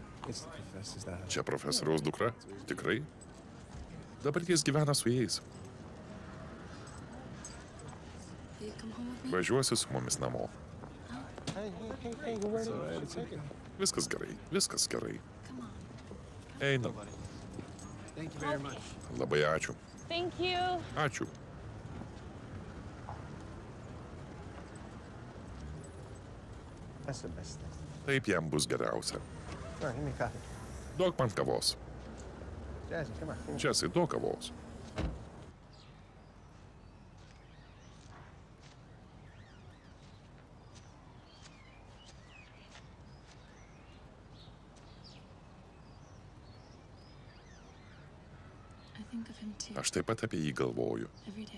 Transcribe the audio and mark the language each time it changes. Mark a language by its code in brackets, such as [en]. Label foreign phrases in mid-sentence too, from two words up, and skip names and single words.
[lt] Čia profesoriaus dukra? Tikrai? Dabar jis gyvena su jais. Važiuosi su mumis namo. Viskas gerai, viskas gerai. Einam. [en] Thank you very much. [lt] Labai ačiū. [en] Thank you. [lt] Ačiū. Taip jam bus geriausia. Duok man kavos. Džesai, duok kavos. [en] I think of him too. [lt] Aš taip pat apie jį galvoju. [en] Every day.